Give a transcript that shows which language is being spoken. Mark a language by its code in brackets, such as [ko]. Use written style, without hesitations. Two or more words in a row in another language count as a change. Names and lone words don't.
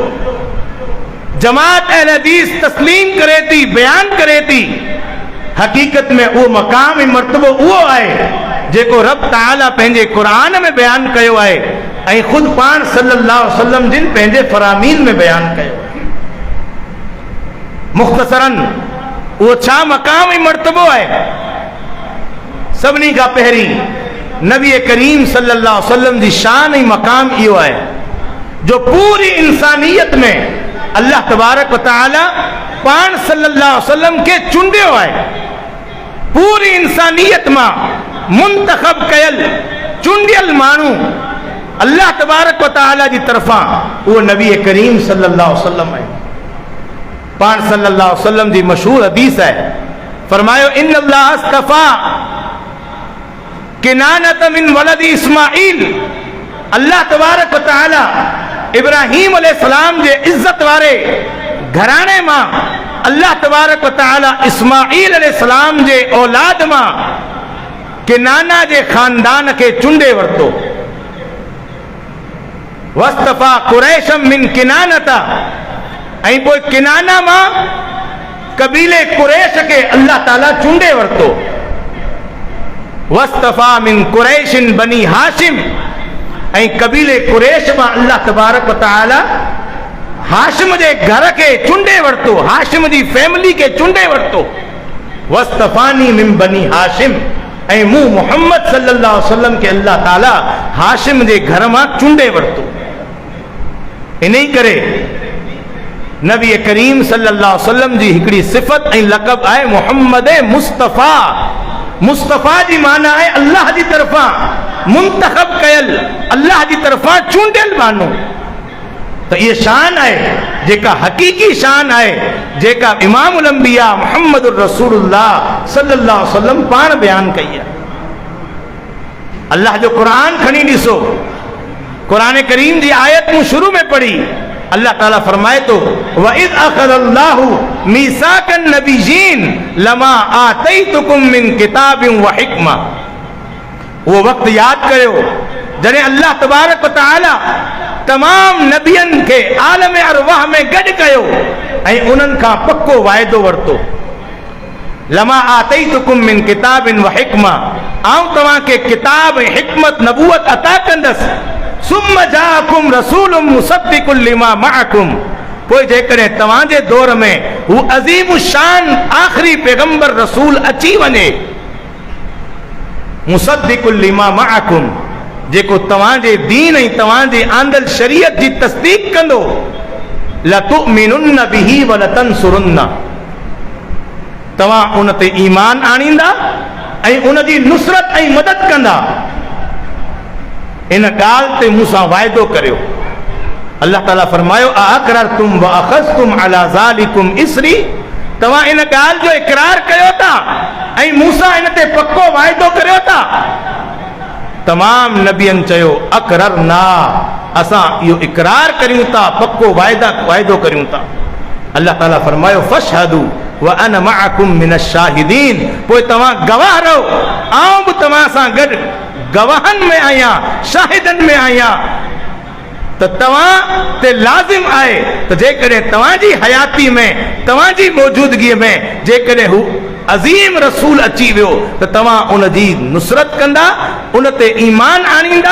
[sd] जमात अहले हदीस तस्लीम करे थी, बयान करे थी, हक़ीक़त में उहो मक़ाम ऐं मर्तबो उहो आहे जेको रब ताला पंहिंजे क़ुरान में बयान कयो आहे ऐं ख़ुदि पाण [ar] صلى الله عليه وسلم [sd] जिन पंहिंजे फ़रामीन में बयान कयो। मुख़्तसरन उहो छा मक़ाम ऐं मर्तबो आहे? सभिनी खां पहिरीं नबी करीम [ar] صلى الله عليه وسلم [sd] जी शान ऐं मक़ाम इहो आहे जो पूरी इंसानियत में [ar] الله تبارك وتعالى [sd] पाण [ar] صلى الله عليه وسلم [sd] खे चूंडियो आहे। पूरी इंसानियत मां मुंतखब कयल चूंडियल माण्हू [ar] الله تبارك وتعالى [sd] जी तरफ़ां उहो नबी करीम [ar] صلى الله عليه وسلم [sd] आहे। पाण [ar] صلى الله عليه وسلم [sd] जी मशहूर हदीस है, फरमायो [ar] إن الله اصطفى كنانة من ولد إسماعيل. الله تبارك وتعالى [sd] इब्राहीम अलैहिस्सलाम जे इज्जत वारे घराणे मां [ar] الله تبارك وتعالى [sd] इस्माइल अलैहिस्सलाम जे औलाद मां किनाना जे खानदान के चुंडे वरतो। [ar] واصطفى قريشا من كنانة, [sd] ऐं पोइ किनाना मां कबीले कुरैश के अल्लाह ताला चूंडे वरतो। [ar] واصطفى من قريش بني هاشم, [sd] ऐं कबीले कुरैश मां [ar] الله تبارك وتعالى [sd] हाशिम जे घर के चूंडे वरतो, हाशिम जी फैमिली के चूंडे वरतो। [ar] واصطفاني من بني هاشم, [sd] ऐं मूं मोहम्मद [ar] صلى الله عليه وسلم [sd] के अल्लाह ताला हाशिम जे घर मां चूंडे वरतो। इन्ही करे नबी करीम [ar] صلى الله عليه وسلم [sd] जी हिकिड़ी सिफ़त ऐं लक़ब आहे मोहम्मद मुस्तफ़ा। मुस्तफ़ा जी माना आहे अल्लाह जी तरफ़ां मुंतखब कयल, अल्लाह जी तरफ़ां चूंडियल माण्हू। [ur] تو یہ شان ہے [sd] जेका हकीकी शान है जेका [ar] إمام الأنبياء محمد رسول الله صلى الله عليه وسلم [sd] पाण बयान कई है। अल्लाह जो कुरान खणी ॾिसो, कुरान करीम जी आयत मूं शुरू में पढ़ी, अल्लाह ताला फरमाए तो [ar] وإذ أخذ الله ميثاق النبيين لما آتيتكم من كتاب و حكمة. [sd] वो वक्त याद कयो जॾहिं [ar] الله تبارك وتعالى [sd] तमाम नबियन के आलम अरवाह में गॾु कयो ऐं उन्हनि खां पक्को वाइदो वरितो। [ar] لما آتيتكم من كتاب و حكمة, [sd] आऊं तव्हांखे किताब ऐं हिकमत नबूवत अता कंदसि। [ar] ثم جاءكم رسول مصدق لما معكم, [sd] पोइ जेकॾहिं तव्हांजे दौर में हू अज़ीम शान आख़िरी पैगंबर रसूल अची वञे, [ar] مصدق لما معكم, [sd] जेको तव्हांजे दीन ऐं तव्हांजे आंदल शरीयत जी तस्दीक कंदो, [ar] لتؤمنن به و لتنصرنه, [sd] तव्हां उन ते ईमान आणींदा ऐं उन जी नुसरत ऐं मदद कंदा। इन ॻाल्हि ते मूंसां वाइदो करियो। अल्लाह ताला फरमायो [ar] أأقررتم و أخذتم على ذلكم إصري, [sd] तव्हां इन ॻाल्हि जो इक़रार कयो था ऐं मूंसां इन ते पक्को वाइदो करियो था। तमाम नबियनि चयो अक़ररना, असां इहो इक़रार करियूं था, पक्को वाइदो करियूं था। [ar] अल्लाह ताला फरमायो فاشهدوا و أنا معكم من الشاهدين, [sd] पोइ तव्हां गवाह रहो, आऊं बि तव्हां सां गॾु गवाहनि में आहियां, शाहिदनि में आहियां। त तव्हां ते लाज़िम आहे त जेकॾहिं तव्हांजी हयाती में, तव्हांजी मौजूदगीअ में जेकॾहिं हू अज़ीम रसूल अची वियो त तव्हां उन जी नुसरत कंदा, उन ते ईमान आणींदा।